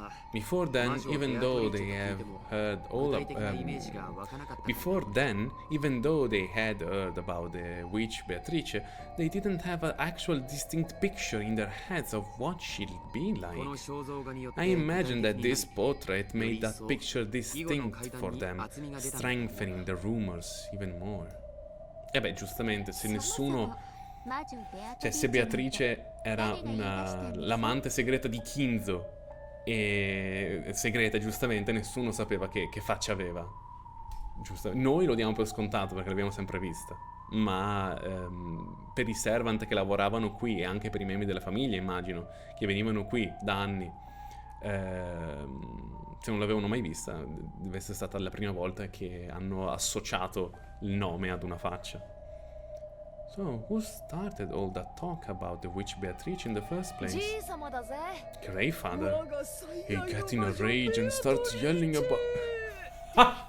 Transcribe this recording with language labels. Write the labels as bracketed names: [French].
[English] Before then, even though they had heard about the witch Beatrice, they didn't have an actual distinct picture in their heads of what she'd be like. I imagine that this portrait made that picture distinct for them, strengthening the rumors even more. [Italian] E beh, giustamente, se nessuno... Cioè, se Beatrice era l'amante segreta di Kinzo, e segreta, giustamente, nessuno sapeva che faccia aveva. Giusto? Noi lo diamo per scontato perché l'abbiamo sempre vista, ma per i servant che lavoravano qui e anche per i membri della famiglia, immagino, che venivano qui da anni, se non l'avevano mai vista, deve essere stata la prima volta che hanno associato il nome ad una faccia. [English] So, who started all that talk about the witch Beatrice in the first place? Grandfather. He got in a rage and started yelling about...